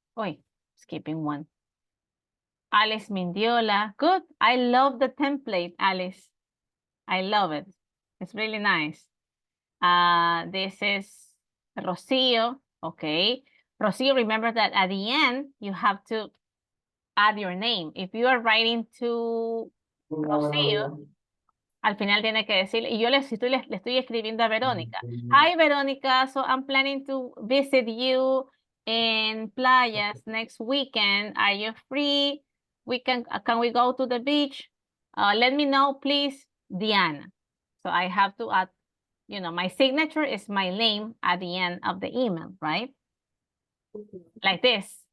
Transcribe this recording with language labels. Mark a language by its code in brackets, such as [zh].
[en] Wait, skipping one. Alice Mindiola. Good. I love the template, Alice. I love it. It's really nice. This is Rocio. Okay. Rocio, remember that at the end, you have to add your name. If you are writing to Rocio, [es] al final tiene que decirle, y yo le estoy escribiendo a Verónica. [en] Hi, Verónica. So I'm planning to visit you in Playas next weekend. Are you free? Can we go to the beach? Let me know, please, Diana. So I have to add, you know, my signature is my name at the end of the email, right? Like this.